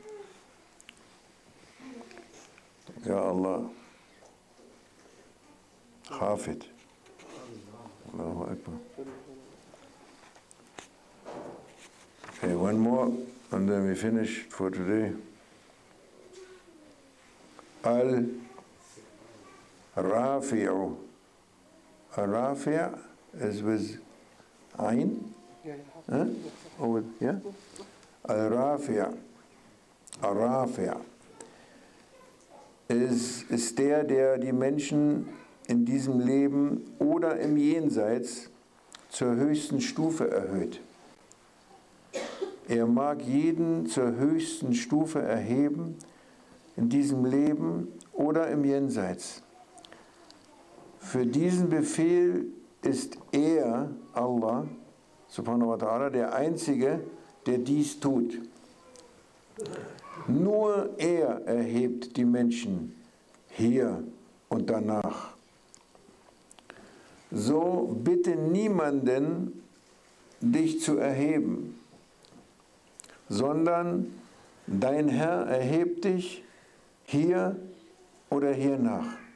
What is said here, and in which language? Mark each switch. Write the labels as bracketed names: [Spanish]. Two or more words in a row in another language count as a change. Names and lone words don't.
[Arabic] يا الله. حفيظ. الله أكبر. [English] Okay, one more, and then we finish for today. Al-Rafi'u. Al-Rafi' is with Ain. Huh? Or with, yeah? Al-Rafi'. [German] Al-Rafi' ist der die Menschen in diesem Leben oder im Jenseits zur höchsten Stufe erhöht. Er mag jeden zur höchsten Stufe erheben, in diesem Leben oder im Jenseits. Für diesen Befehl ist er, Allah, [Arabic] سبحانه وتعالى, [German] der Einzige, der dies tut. Nur er erhebt die Menschen hier und danach. So bitte niemanden, dich zu erheben, sondern dein Herr erhebt dich hier oder hiernach.